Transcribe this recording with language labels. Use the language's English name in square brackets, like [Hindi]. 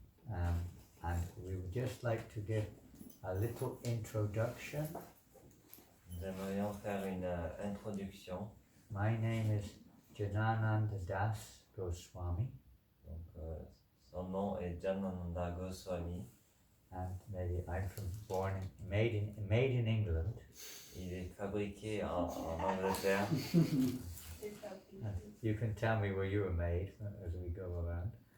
[English] and we would just like to give a little introduction. [French] Nous aimerions faire une introduction. [English] My name is Janananda Das Goswami, [French] Donc, son nom est Janananda Goswami. [English] and maybe I'm made in England. [French] Il est fabriqué en Angleterre. [English] And you can tell me where you were made as we go around.